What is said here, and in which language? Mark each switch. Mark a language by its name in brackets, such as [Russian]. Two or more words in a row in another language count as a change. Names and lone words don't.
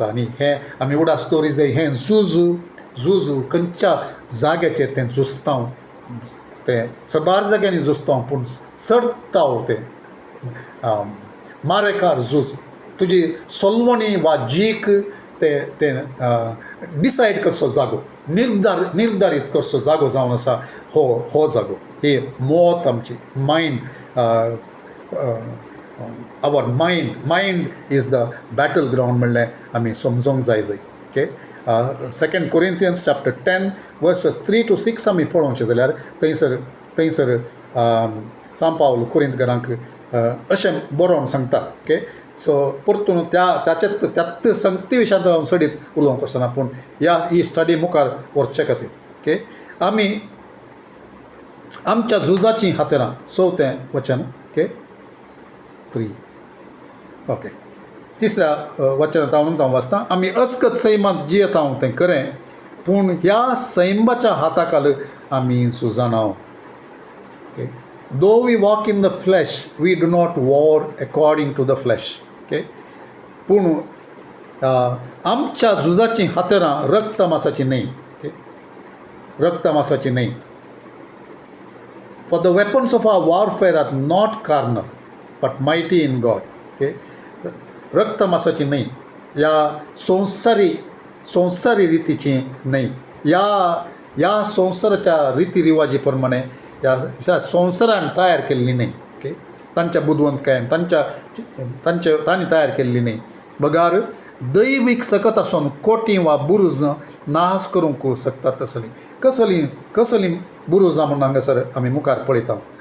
[Konkani] आनी हें आमी उडास दवरी जाय, हें झुजू खंयच्या जाग्याचेर तें झुजता, तें सबार जाग्यांनी झुजता, पूण चडटा तें मारेकार झूज, तुजी सोलवणी वा जीक ते डिसायड करचो जागो, निर्धारीत करचो जागो जावन आसा हो जागो. ही मोत आमची मायंड, [English] our mind is the battle ground [Konkani] म्हणलें आमी समजोंक जाय, ओके. [English] 2 Corinthians chapter 10 verses 3 to 6 [Konkani] आमी पळोवचें जाल्यार थंयसर सांत पावल कुरिंथकारांक अशें बरोवन सांगता, ओके. सो परतून त्याच संगती विशयांत हांव सडीत उलोवंक वचना, पूण ही स्टडी मुखार व्हरचे खातीर, ओके, आमी आमच्या झुजाचीं हातेरां, 4थें वचन, ओके, 3, ओके, 3ऱ्या वचनांत हांव वाचतां. आमी अस्कत सैमांत जियेता तें खरें, पूण ह्या सैमाच्या हाताखाल आमी झुजना, ओके. [English] Though we walk in the flesh, we do not war according to the flesh, ओके. [Konkani] पूण आमच्या झुजाचीं हातेरां रक्त मांसाची न्हय, ओके, रक्त मांसाची न्हय. [English] For the weapons of our warfare are not carnal, but mighty in God, ओके. [Konkani] रक्त मांसाची न्हय, ह्या संवसारी रितीची न्हय, ह्या संवसाराच्या रिती रिवाजी प्रमाणे ह्या संवसारान तयार केल्ली न्हय, ओके. तांच्या बुदवंतकायेन तांणी तयार केल्ली न्हय, बगार दैवीक सकत आसून कोटी वा बुरूज नाश करूंक शकतात कसली बुरुजां म्हूण हांगासर आमी मुखार पळयता.